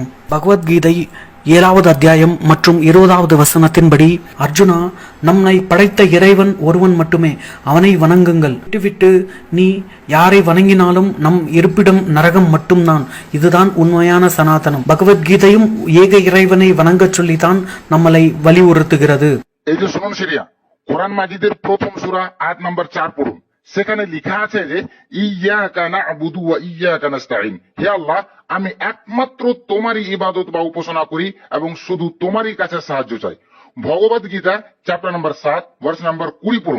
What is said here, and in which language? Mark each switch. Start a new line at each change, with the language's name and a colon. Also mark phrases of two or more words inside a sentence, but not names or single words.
Tamil: பகவத்கீதை 7வது அத்தியாயம் மற்றும் 20வது வசனத்தின்படி, அர்ஜுனா, நம்மை படைத்த இறைவன் ஒருவன் மட்டுமே, அவனை வணங்குங்கள். விட்டுவிட்டு நீ யாரை வணங்கினாலும் நம் இருப்பிடம் நரகம் மட்டும்தான். இதுதான் உண்மையான சனாதனம். பகவத்கீதையும் ஏக இறைவனை வணங்கச் சொல்லித்தான் நம்மளை வலியுறுத்துகிறது.
Bangla: এই যে শুনুন সিরিয়া, কোরআন মাজিদের প্রথম সূরা আয়াত নাম্বার 4 পড়ুন। সেখানে লেখা আছে যে
Arabic: إياك نعبد وإياك نستعين,
Bangla: হে আল্লাহ, আমি একমাত্র তোমারই ইবাদত বা উপাসনা করি এবং শুধু তোমারই কাছে সাহায্য চাই। ভগবত গীতা
English: chapter number 7 verse number 20
Bangla: পড়ুন।